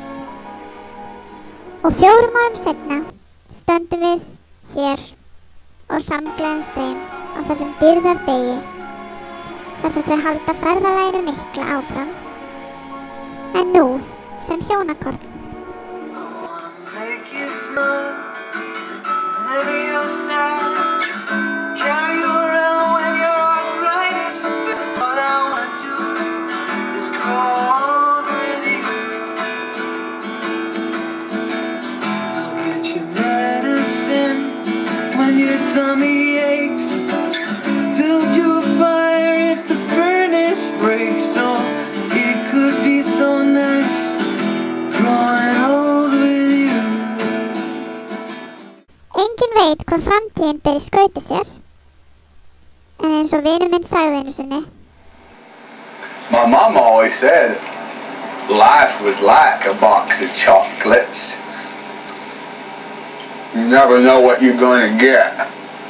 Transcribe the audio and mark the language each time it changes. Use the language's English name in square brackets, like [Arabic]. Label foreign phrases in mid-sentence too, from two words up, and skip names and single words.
[Icelandic] Og 4 árum seinna stöndum við hér og samgleðumst þeim á þessum dýrðardegi, þar sem þau halda ferðalaginu mikla áfram, en nú sem hjónakorn. [English] Make you smile whenever you're sad. Carry you around when your arthritis is bad. What I want to is cold with you. I'll get you medicine when your tummy aches. Build you a fire if the furnace breaks. Oh, it could be so nice growing old with you. [Icelandic] Enginn veit hvað framtíðin ber í skauti sér, en eins og vinur minn sagði einu sinni. [English] My mom always said, life life was like a box of chocolates. You never know what you're gonna get.